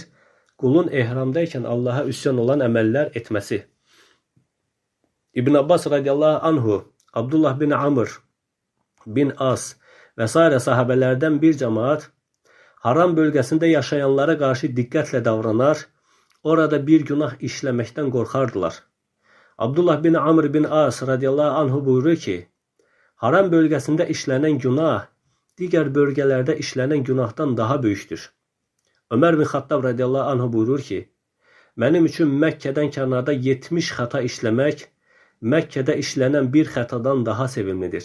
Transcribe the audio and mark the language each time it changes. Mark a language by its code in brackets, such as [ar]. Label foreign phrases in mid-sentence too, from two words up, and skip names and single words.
[az] Qulun ehramdaykən Allaha üsyan olan əməllər etməsi. İbn Abbas [ar] رضي الله عنه, [az] Abdullah bin Amr bin As və s. sahabələrdən bir cəmaat haram bölgəsində yaşayanlara qarşı diqqətlə davranar, orada bir günah işləməkdən qorxardılar. Abdullah bin Amr bin As [ar] رضي الله عنه [az] buyurur ki, haram bölgəsində işlənən günah digər bölgələrdə işlənən günahdan daha böyükdür. Ömər bin Xattab [ar] رضي الله عنه [az] buyurur ki, mənim üçün Məkkədən kənarda 70 xəta işləmək Məkkədə işlənən bir xətadan daha sevimlidir.